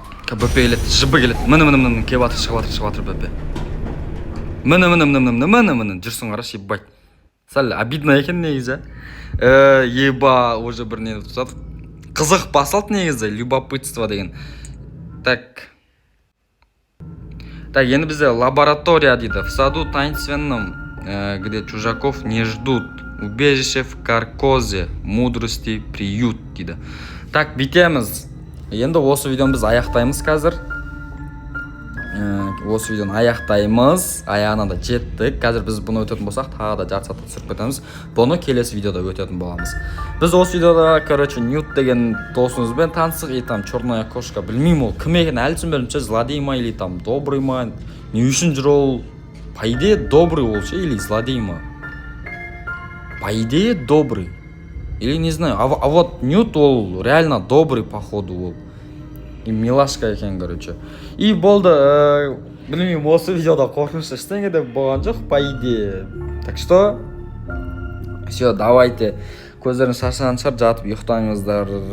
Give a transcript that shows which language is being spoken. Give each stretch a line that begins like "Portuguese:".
Kazakh: Бөпе келеді, жыбы келеді. Міне, кебатыр, шығыватыр бөпе. Міне, жүрсің қараш, ебать. Сәл, обидно екен негізі. Еба, уже бір нені тұтады. Қызық басалды негізі, любопытство деген. Так, енді бізде лаборатория дейді.
Russian: В саду таинственном, где чужаков не ждут. Убежище в каркозе, мудрости приют
Kazakh: дейді.
Russian: Так,
Kazakh: бітеміз. Енді осы видеоны біз аяқтаймыз қазір. Осы видеоны аяқтаймыз. Аяғына да жеттік. Қазір біз бұны өтетін болсақ, тағы да жарты сағатқа түсіріп кетеміз. Бұны келесі видеода өтетін боламыз. Біз осы видеода, короче, Ньют деген досымызбен таныстық,
Russian: и там черная кошка,
Kazakh: білмеймін ол кім екен, әлі түсінбедім, злодей ма
Russian: или там добрый
Kazakh: ма, не үшін жүр ол.
Russian: По идее добрый
Kazakh: ол ше,
Russian: или злодей ма? По идее добрый. Или не знаю. А вот Ньют ол реально добрый походу ол. И милашка
Kazakh: екен,
Russian: короче.
Kazakh: И болды, білмеймін, осы видеода қорқынышты ештеңе де болған жоқ, по идее.
Russian: Так что, все, давайте.
Kazakh: Көздерін шаршаған шығар, жатып ұйықтаңыздар.